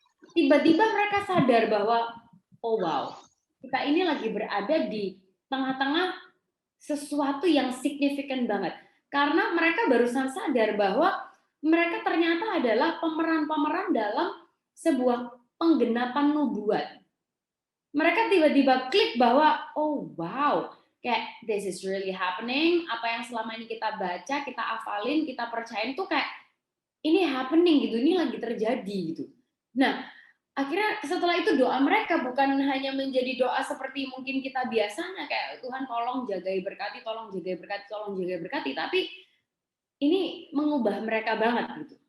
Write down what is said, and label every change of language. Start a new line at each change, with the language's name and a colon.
Indonesian: Tiba-tiba mereka sadar bahwa, oh wow, kita ini lagi berada di tengah-tengah sesuatu yang signifikan banget. Karena mereka barusan sadar bahwa mereka ternyata adalah pemeran-pemeran dalam sebuah penggenapan nubuat. Mereka tiba-tiba klik bahwa, oh wow, kayak
English: this is really happening.
Indonesian: Apa yang selama ini kita baca, kita hafalin, kita percayain tuh kayak ini happening gitu, ini lagi terjadi gitu. Nah, akhirnya setelah itu doa mereka bukan hanya menjadi doa seperti mungkin kita biasanya kayak Tuhan tolong jagai berkati, tolong jagai berkati, tolong jagai berkati, tapi ini mengubah mereka banget gitu.